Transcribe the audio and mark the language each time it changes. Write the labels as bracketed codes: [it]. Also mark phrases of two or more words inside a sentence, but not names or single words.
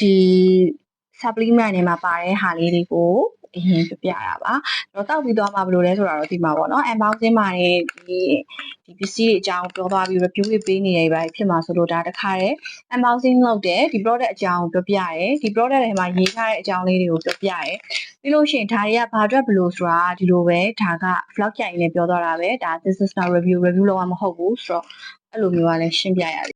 [my] supplement တွေမှာပါတဲ့ဟာလေးတွေကိုအရင်ပြတာပါတော့တောက်ပြီးသွားမှဘယ်လိုလဲဆိုတာတော့ဒီမှာပေါ့နော် unboxing မှာနေဒီပစ္စည်းတွေအကြောင်းပြောသွားပြီး review တွေပေးနေရပါဖြစ်မှာဆိုလို့ဒါတခါတည်း unboxing လုပ်တယ်ဒီ product အကြောင်းပြောပြရတယ်ဒီ product တွေမှာရေးထားတဲ့အကြောင်းလေးတွေကိုပြောပြရတယ်ပြီးလို့ရှိရင်ဒါတွေကဘာအတွက်ဘယ်လိုဆိုတာဒီလိုပဲဒါက vlog ကြိုင်နေပြောသွားတာပဲဒါ [en] this is not review [my] လုပ်ရမှာမဟုတ်ဘူးဆိုတော့အဲ့လိုမျိုးကလည်းရှင်းပြရတယ်